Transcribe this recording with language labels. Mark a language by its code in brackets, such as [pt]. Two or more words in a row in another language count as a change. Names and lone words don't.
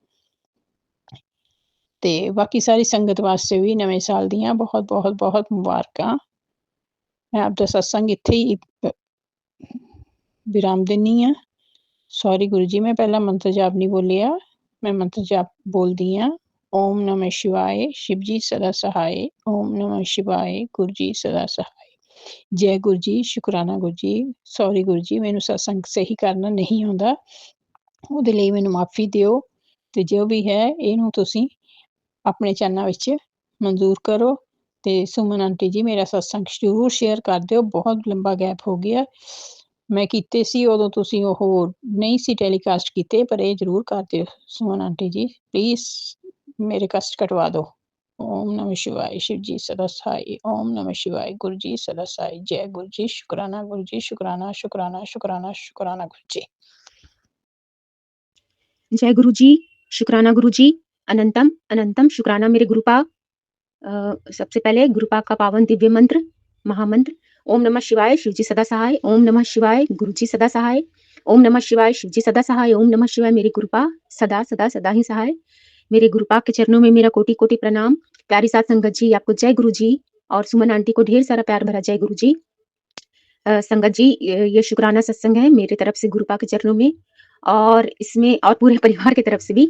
[pa] ਅਤੇ ਬਾਕੀ ਸਾਰੀ ਸੰਗਤ ਵਾਸਤੇ ਵੀ ਨਵੇਂ ਸਾਲ ਦੀਆਂ ਬਹੁਤ ਬਹੁਤ ਬਹੁਤ ਮੁਬਾਰਕਾਂ। ਮੈਂ ਆਪਦਾ ਸਤਸੰਗ ਇੱਥੇ ਹੀ ਵਿਰਾਮ ਦਿੰਦੀ ਹਾਂ। ਸੌਰੀ ਗੁਰੂ ਜੀ ਮੈਂ ਪਹਿਲਾਂ ਮੰਤਰ ਜਾਪ ਨਹੀਂ ਬੋਲਿਆ। ਮੈਂ ਮੰਤਰ ਜਾਪ ਬੋਲਦੀ ਹਾਂ। [hi] ओम नमः शिवाय, शिव जी सदा सहाय। ओम नमः शिवाय, गुरु जी सदा सहाय। जय गुरु जी, शुकराना गुरु जी। [pa] ਸੌਰੀ ਗੁਰੂ ਜੀ, ਮੈਨੂੰ ਸਤਸੰਗ ਸਹੀ ਕਰਨਾ ਨਹੀਂ ਆਉਂਦਾ। ਉਹਦੇ ਲਈ ਮੈਨੂੰ ਮਾਫ਼ੀ ਦਿਓ ਤੇ ਜੋ ਵੀ ਹੈ ਇਹਨੂੰ ਤੁਸੀਂ ਆਪਣੇ ਚੈਨਲ ਵਿੱਚ ਮਨਜ਼ੂਰ ਕਰੋ ਤੇ ਸੁਮਨ ਆਂਟੀ ਜੀ ਮੇਰਾ ਸਤਸੰਗ ਜ਼ਰੂਰ ਸ਼ੇਅਰ ਕਰ ਦਿਓ। ਬਹੁਤ ਲੰਬਾ ਗੈਪ ਹੋ ਗਿਆ। ਮੈਂ ਕੀਤੇ ਸੀ ਉਦੋਂ ਤੁਸੀਂ ਉਹ ਨਹੀਂ ਸੀ ਟੈਲੀਕਾਸਟ ਕੀਤੇ, ਪਰ ਇਹ ਜ਼ਰੂਰ ਕਰ ਦਿਓ ਸੁਮਨ ਆਂਟੀ ਜੀ ਪਲੀਜ਼ ਮੇਰੇ ਕਸ਼ਟ ਕਟਵਾ ਦਿਓ। [hi] ओम नमः शिवाय, शिव जी सदा सहाय। ओम नमः शिवाय, गुरु जी सदा सहाय। जय गुरु जी, शुक्राना गुरु जी, शुक्राना शुक्राना शुक्राना शुक्राना गुरु जी। जय गुरु जी, शुक्राना गुरु जी, अनंतम अनंतम शुक्राना मेरे गुरुपा। सबसे पहले गुरुपा का पावन दिव्य मंत्र, महामंत्र। ओम नमः शिवाय, शिव जी सदा सहाय। ओम नमः शिवाय, गुरु जी सदा सहाय। ओम नमः शिवाय, शिव जी सदा सहाय। ओम नमः शिवाय, मेरे गुरुपा सदा सदा सदा ही सहाय। मेरे गुरुपा के चरणों में मेरा कोटि कोटि प्रणाम। प्यारी साथ संगत जी, आपको जय गुरु जी, और सुमन आंटी को ढेर सारा प्यार भरा जय गुरु जी। संगत जी, ये शुक्राना सत्संग है मेरे तरफ से गुरुपा के चरणों में, और इसमें और पूरे परिवार की तरफ से भी।